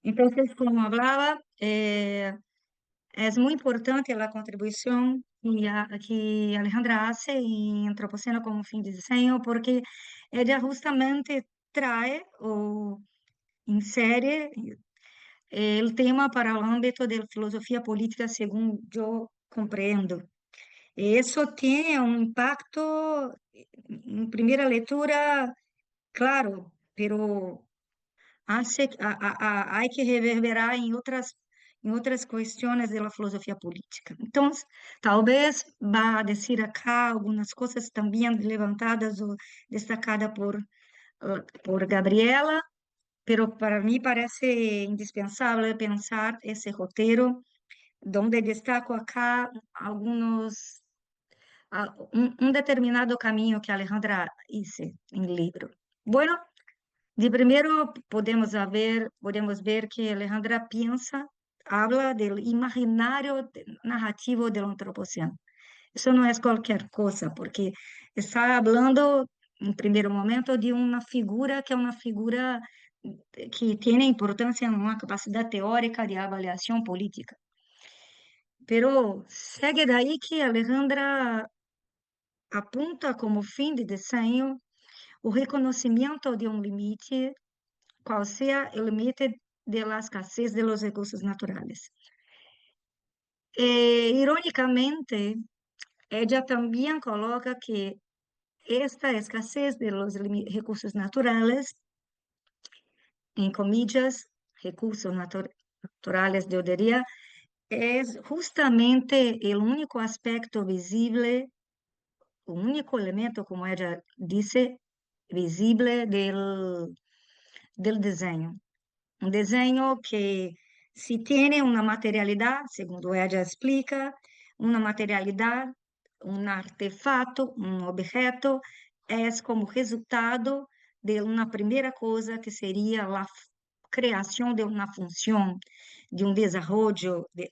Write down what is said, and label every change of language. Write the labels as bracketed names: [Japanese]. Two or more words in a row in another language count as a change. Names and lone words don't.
[Spanish] Entonces, como hablaba, es muy importante la contribución que Alejandra hace en Antropoceno como fin de diseño, porque ella justamente trae o insere el tema para el ámbito de la filosofía política, según yo comprendo. Eso tiene un impacto en primera lectura, claro, pero hay que reverberar [Portuguese] em outras questões da filosofia política. Então, talvez vá a dizer acá algumas coisas também levantadas ou destacadas por Gabriela, pero para mim parece indispensável pensar esse roteiro, [Spanish] donde destaco acá [Portuguese] alguns determinado caminho que Alejandra hice em livro. Bueno, de primeiro, podemos ver que Alejandra pensa, habla do imaginário narrativo do antropoceno. Isso não é qualquer coisa, porque está falando, em primeiro momento, de uma figura que é uma figura que tem importância em uma capacidade teórica de avaliação política. Pero segue daí que Alejandra apunta como fim de desenho o reconhecimento de um limite, qual seja o limite [Spanish] de la escasez de los recursos naturales. Irónicamente, ella también coloca que esta escasez de los recursos naturales, en comillas, recursos naturales, yo diría, es justamente el único aspecto visible, o único elemento, como ella dice, visible del diseño. [Portuguese] Um desenho que, se tem uma materialidade, segundo ela explica, uma materialidade, um artefato, um objeto, é como resultado de uma primeira coisa que seria a criação de uma função, de um desenvolvimento,